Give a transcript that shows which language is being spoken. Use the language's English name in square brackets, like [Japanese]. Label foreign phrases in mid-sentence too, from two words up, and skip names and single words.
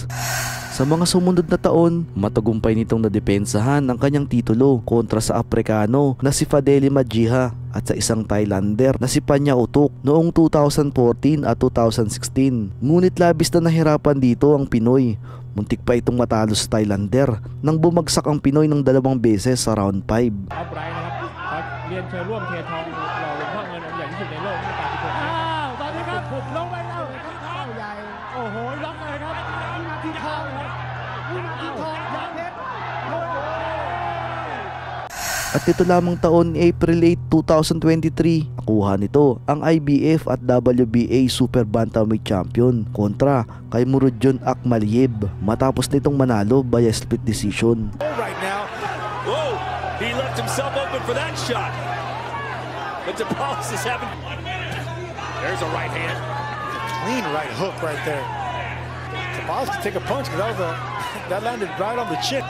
[Filipino] Sa mga sumunod na taon, matagumpay nitong nadepensahan ang kanyang titulo kontra sa Aprikano na si Fadeli Majiha at sa isang Thailander na si Panya Utuk noong 2014 at 2016. Ngunit labis na nahirapan dito ang Pinoy. Muntik pa itong matalo sa Thailander nang bumagsak ang Pinoy ng 2 beses sa round 5. [Thai] เรียนเชิญร่วมเททองหล่อหลวงพ่อเงินองค์ใหญ่ที่สุดในโลกที่การกุศลตอนนี้ครับลงไปแล้วเข้าใหญ่โอ้โหล็อกเลยครับวินาทีทองครับวินาทีทองยาเพชร [Filipino] At ito lamang taon April 8, 2023, nakuha nito ang IBF at WBA Super Bantamweight Champion kontra kay Murodjon Akhmadiev matapos nitong manalo [English] via split decision. Right now, whoa, he left himself open for that shot. But Tapales is having. There's a right hand. Clean right hook right there. Tapales could take a punch because that landed right on the chin.